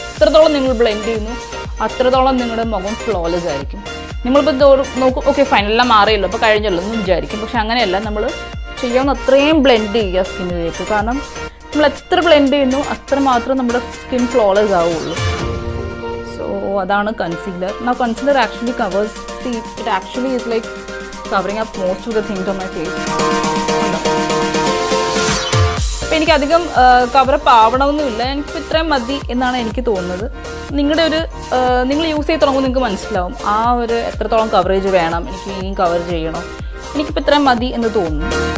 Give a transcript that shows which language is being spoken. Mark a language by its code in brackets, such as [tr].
[ml] എത്രത്തോളം നിങ്ങൾ ബ്ലെൻഡ് ചെയ്യുന്നു അത്രത്തോളം നിങ്ങളുടെ മുഖം ഫ്ലോലെസ് ആയിരിക്കും. നമ്മളിപ്പോൾ നോക്കും ഓക്കെ ഫൈൻ എല്ലാം മാറിയല്ലോ അപ്പോൾ കഴിഞ്ഞല്ലോ എന്ന് വിചാരിക്കും. പക്ഷെ അങ്ങനെയല്ല, നമ്മൾ ചെയ്യാവുന്ന അത്രയും ബ്ലെൻഡ് ചെയ്യുക സ്കിന്നിലേക്ക്. കാരണം നമ്മൾ എത്ര ബ്ലെൻഡ് ചെയ്യുന്നു അത്ര മാത്രം നമ്മുടെ സ്കിൻ ഫ്ലോലെസ് ആവുള്ളൂ. സോ അതാണ് concealer. [en] Now concealer actually covers, see it actually is like covering up most of the things on my face. [ml] അപ്പോൾ എനിക്കധികം കവറപ്പ് ആവണമെന്നുമില്ല, എനിക്കിപ്പോൾ ഇത്രയും മതി എന്നാണ് എനിക്ക് തോന്നുന്നത്. നിങ്ങൾ യൂസ് ചെയ്ത് തുടങ്ങുമ്പോൾ നിങ്ങൾക്ക് മനസ്സിലാവും ആ ഒരു എത്രത്തോളം കവറേജ് വേണം, എനിക്ക് ഇനിയും കവർ ചെയ്യണം, എനിക്കിപ്പോൾ ഇത്രയും മതി എന്ന് തോന്നുന്നു.